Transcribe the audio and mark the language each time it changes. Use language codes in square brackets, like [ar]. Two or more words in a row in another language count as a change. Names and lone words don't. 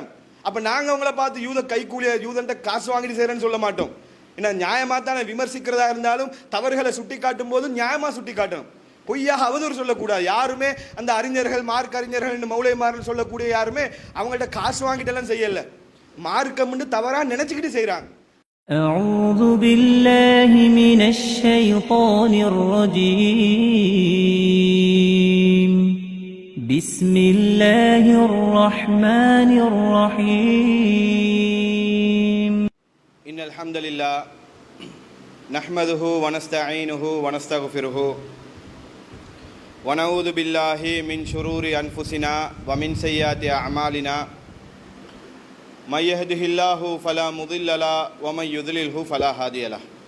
[ta] அப்ப நாங்க அவங்கள பார்த்து யூத கைகூலிய, யூதன்ட்ட காசு வாங்கிட்டு செய்யறேன்னு சொல்ல மாட்டோம். ஏன்னா நியாயமா தானே விமர்சிக்கிறதா இருந்தாலும் தவறுகளை சுட்டி காட்டும் போது நியாயமா சுட்டி காட்டணும், பொய்யாக அவதூறு சொல்லக்கூடாது. யாருமே அந்த அறிஞர்கள், மார்க் அறிஞர்கள், மௌலைமார்கள் சொல்லக்கூடிய யாருமே அவங்கள்ட்ட காசு வாங்கிட்டெல்லாம் செய்யல, மார்க்கம்னு தவறா நினைச்சுக்கிட்டு செய்யறாங்க. [ar] أعوذ بالله من الشيطان الرجيم بسم الله الرحمن الرحيم إن الحمد لله نحمده ونستعينه ونستغفره ونعوذ بالله من شرور أنفسنا ومن سيئات أعمالنا من يهده الله فلا مضل له ومن يضلله فلا هادي له